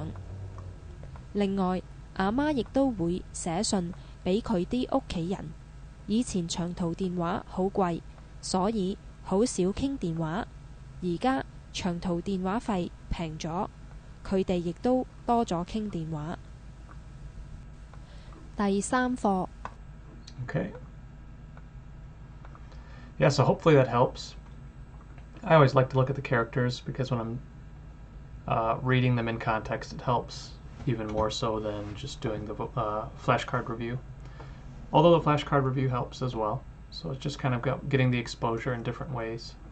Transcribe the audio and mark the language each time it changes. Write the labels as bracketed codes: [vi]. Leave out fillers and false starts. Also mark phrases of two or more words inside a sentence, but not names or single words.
[yue] 另外，阿媽亦都會寫信俾佢啲屋企人。以前長途電話好貴，所以好少傾電話。而家長途電話費平咗，佢哋亦都多咗傾電話。第3課。 [en] Okay. Yeah, so hopefully that helps. I always like to look at the characters because when I'm reading them in context, it helps even more so than just doing the flashcard review. Although the flashcard review helps as well. So it's just kind of getting the exposure in different ways.